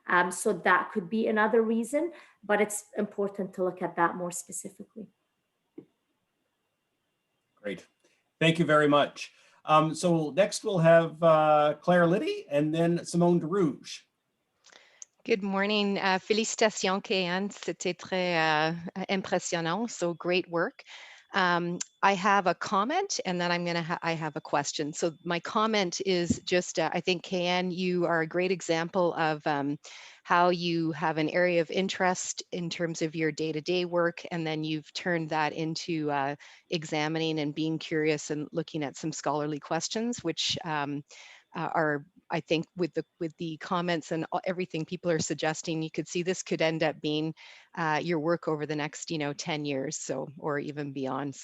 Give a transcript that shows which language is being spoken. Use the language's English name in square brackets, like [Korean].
[English] So that could be another reason, but it's important to look at that more specifically. Great. Thank you very much. So next we'll have Claire Liddy and then Simone DeRouge. Good morning. [French] Félicitations, [English] Kéan. [French] C'était très impressionnant. [English] So great work. I have a comment and then I have a question. So my comment is just, I think, Kéan, you are a great example of how you have an area of interest in terms of your day-to-day work, and then you've turned that into examining and being curious and looking at some scholarly questions, which are, I think, with the comments and everything people are suggesting, you could see this could end up being your work over the next 10 years, so, or even beyond.